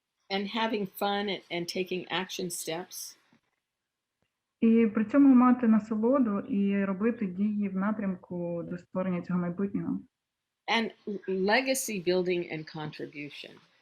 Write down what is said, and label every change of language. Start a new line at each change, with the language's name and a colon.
English: And having fun and taking action steps.
Ukrainian: І при цьому мати насолоду і робити дії в напрямку до створення цього майбутнього.
English: And legacy building and contribution.